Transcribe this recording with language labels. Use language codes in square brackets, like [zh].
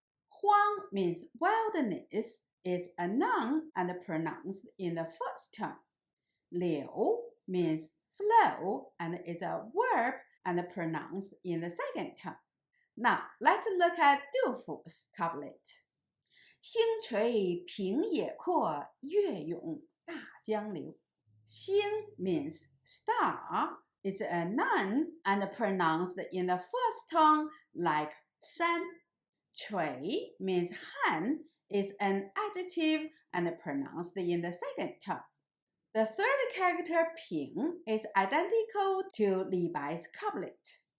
[en] 荒 means wilderness, is a noun and pronounced in the first tone. 流 means flow, and is a verb and pronounced in the second tone. Now, let's look at Dufu's couplet. [zh] 星垂平野阔，月涌大江流。 [en] 星 means star, is a noun and pronounced in the first tone like 山。垂 means han, is an adjective and pronounced in the second tone. The third character 平 is identical to Li Bai's couplet.